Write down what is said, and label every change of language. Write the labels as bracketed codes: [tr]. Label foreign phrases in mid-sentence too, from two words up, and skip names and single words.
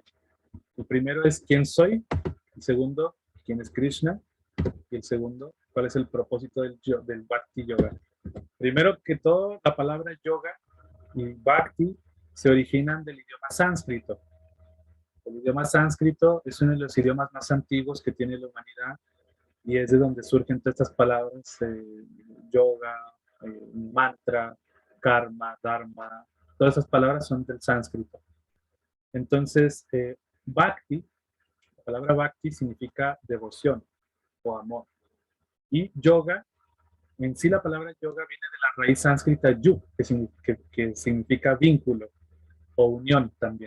[es] El primero es quién soy, el segundo, quién es Krishna, y el segundo, cuál es el propósito del Bhakti Yoga. Primero que todo, la palabra yoga y Bhakti se originan del idioma sánscrito. El idioma sánscrito es uno de los idiomas más antiguos que tiene la humanidad y es de donde surgen todas estas palabras, yoga, mantra, karma, dharma, todas esas palabras son del sánscrito. Entonces, bhakti, la palabra bhakti significa devoción o amor. Y yoga, en sí la palabra yoga viene de la raíz sánscrita yug, que significa vínculo o unión también.